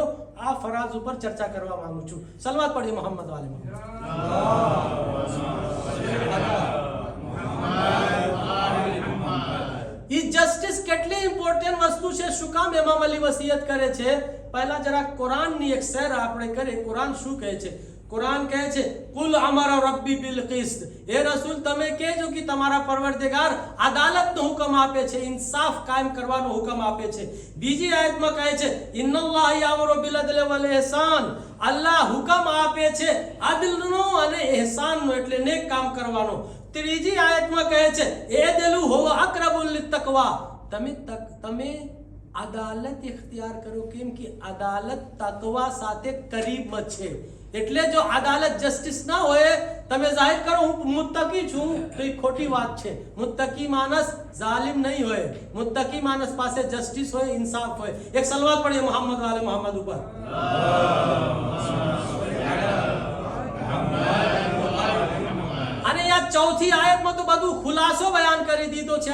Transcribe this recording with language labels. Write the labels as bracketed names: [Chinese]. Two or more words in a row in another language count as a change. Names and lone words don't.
[Gujarati] આ ફરાજ ઉપર ચર્ચા કરવા માંગુ છું। સલવાત પઢીએ [Arabic] محمد وآل محمد. [Gujarati] એ જસ્ટિસ કેટલી ઇમ્પોર્ટન્ટ વસ્તુ છે, શું કામ ઇમામ અલી વસિયત કરે છે? પહેલા જરા કુરાનની એક શેર આપણે કરીએ। કુરાન શું કહે છે? કુરાન કહે છે [Arabic] قل أمر ربي بالقسط, [Gujarati] એ રસૂલ તમે કહેજો કિ તમારા પરવરદિગાર અદાલતનો હુકમ આપે છે, ઇન્સાફ કાયમ કરવાનો હુકમ આપે છે। બીજી આયતમાં કહે છે [Arabic] إن الله يأمر بالعدل والإحسان, [Gujarati] અલ્લાહ હુકમ આપે છે અદલનો અને ઇહસાનનો એટલે નેક કામ કરવાનો। ત્રીજી આયતમાં કહે છે [Arabic] اعدلوا هو أقرب للتقوى, [Gujarati] તમે અદાલત ઇખ્તિયાર કરો, કેમ કિ અદાલત તકવા સાથે કરીબ મેં છે। એટલે જો અદાલત જસ્ટિસ ના હોય, તમે જાહેર કરો હું મુત્તકી છું, તો એ ખોટી વાત છે. મુત્તકી માણસ જાલિમ નહીં હોય, મુત્તકી માણસ પાસે જસ્ટિસ હોય, ઇન્સાફ હોય. એક સલવાત પડીએ [Arabic] محمد وآل محمد [Gujarati] ઉપર. અને આ ચોથી આયતમાં તો બધું ખુલાસો બયાન કરી દીધો છે.